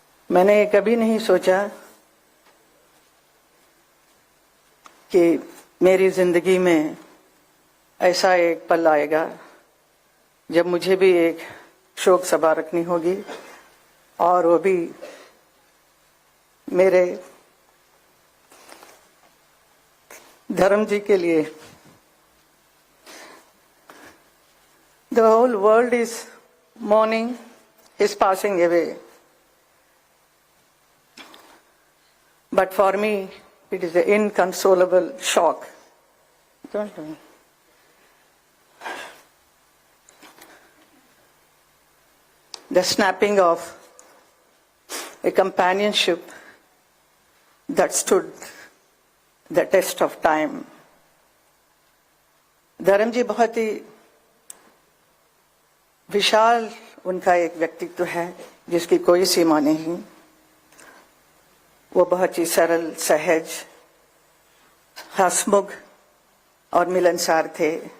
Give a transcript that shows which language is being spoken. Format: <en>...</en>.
<hi>मैंने कभी नहीं सोचा कि मेरी जिंदगी में ऐसा एक पल आएगा जब मुझे भी एक शोक सभा रखनी होगी, और वो भी मेरे धर्म जी के लिए।</hi> <en>The whole world is mourning his passing away, but for me it is an inconsolable shock. Don't do it. The snapping of a companionship that stood the test of time.</en> <hi>धर्म जी बहुत ही विशाल उनका एक व्यक्तित्व है जिसकी कोई सीमा नहीं। वो बहुत ही सरल, सहज, हंसमुख और मिलनसार थे।</hi>